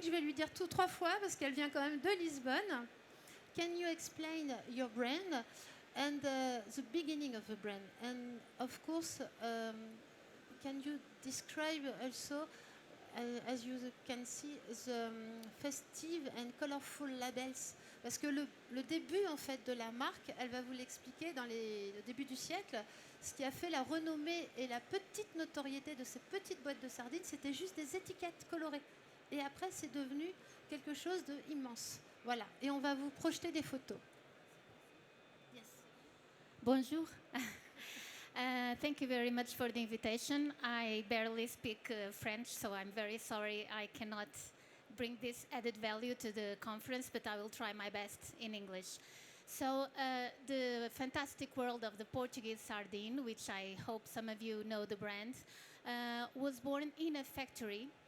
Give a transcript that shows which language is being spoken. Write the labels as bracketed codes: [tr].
[fr] Je vais lui dire tout 3 fois parce qu'elle vient quand même de Lisbonne. [en] Can you explain your brand and the beginning of the brand? And of course, can you describe also, as you can see, the festive and colorful labels? [fr] Parce que le début en fait de la marque, elle va vous l'expliquer dans le début du siècle. Ce qui a fait la renommée et la petite notoriété de ces petites boîtes de sardines, c'était juste des étiquettes colorées. Et après, c'est devenu quelque chose d'immense. Voilà. Et on va vous projeter des photos. [en] Yes. [fr] Bonjour. [en] Thank you very much for the invitation. I barely speak French, so I'm very sorry I cannot bring this added value to the conference, but I will try my best in English. So, the fantastic world of the Portuguese sardine, which I hope some of you know the brand, was born in a factory.